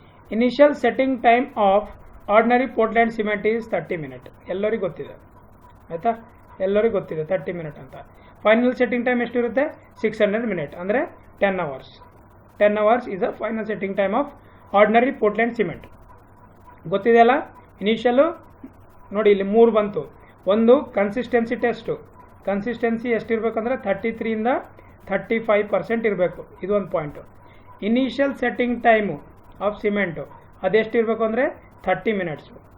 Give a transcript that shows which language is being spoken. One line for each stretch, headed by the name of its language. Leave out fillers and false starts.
English: Initial setting time of ordinary Portland cement is 30 minutes.
Kannada: ಎಲ್ಲರಿಗೂ ಗೊತ್ತಿದೆ ಆಯಿತಾ, ಎಲ್ಲರಿಗೂ ಗೊತ್ತಿದೆ 30 minutes ಅಂತ. ಫೈನಲ್ ಸೆಟ್ಟಿಂಗ್ ಟೈಮ್ ಎಷ್ಟಿರುತ್ತೆ?
English: 600 minutes ಅಂದರೆ 10 hours. 10 hours is the final setting time of
Kannada: ordinary Portland cement ಗೊತ್ತಿದೆಯಲ್ಲ. Initially ನೋಡಿ ಇಲ್ಲಿ 3 ಬಂತು. ಒಂದು ಕನ್ಸಿಸ್ಟೆನ್ಸಿ ಟೆಸ್ಟು, ಕನ್ಸಿಸ್ಟೆನ್ಸಿ ಎಷ್ಟಿರಬೇಕಂದ್ರೆ 33ಇಂದ 35% ಇರಬೇಕು, ಇದು ಒಂದು point. Initial setting time of cement ಅದೆಷ್ಟಿರಬೇಕು ಅಂದರೆ 30 ಮಿನಿಟ್ಸು.